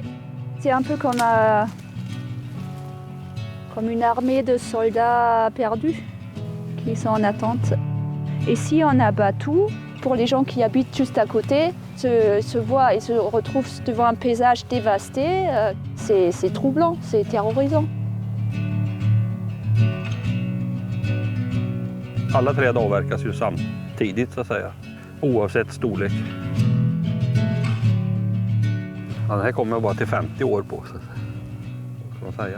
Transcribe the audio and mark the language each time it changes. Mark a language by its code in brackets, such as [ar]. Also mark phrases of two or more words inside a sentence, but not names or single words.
[fr] C'est un peu comme une armée de soldats perdus qui sont en attente. Et si on abat tout, pour les gens qui habitent juste à côté, se voient et se retrouvent devant un paysage dévasté, c'est troublant, c'est terrorisant. [sv] Alla träd avverkas ju samtidigt så att säga, oavsett storlek. Ja, den här kommer jag bara till 50 år på, så kan man säga.